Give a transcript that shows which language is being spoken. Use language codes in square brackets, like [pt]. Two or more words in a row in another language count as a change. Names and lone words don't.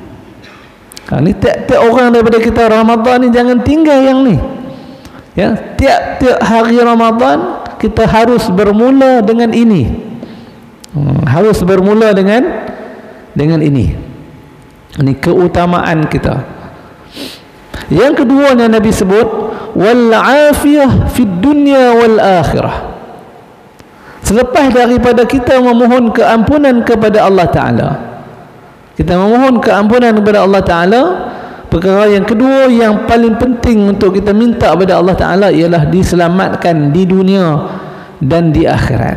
[ms] Ni tiap-tiap orang daripada kita Ramadan ni jangan tinggal yang ni. Ya, tiap-tiap hari Ramadan kita harus bermula dengan ini. Harus bermula dengan ini. Ini keutamaan kita. Yang keduanya Nabi sebut [ar] والعافية في الدنيا والآخرة. [ms] Selepas daripada kita memohon keampunan kepada Allah Ta'ala, kita memohon keampunan kepada Allah Ta'ala, perkara yang kedua yang paling penting untuk kita minta kepada Allah Ta'ala ialah diselamatkan di dunia dan di akhirat.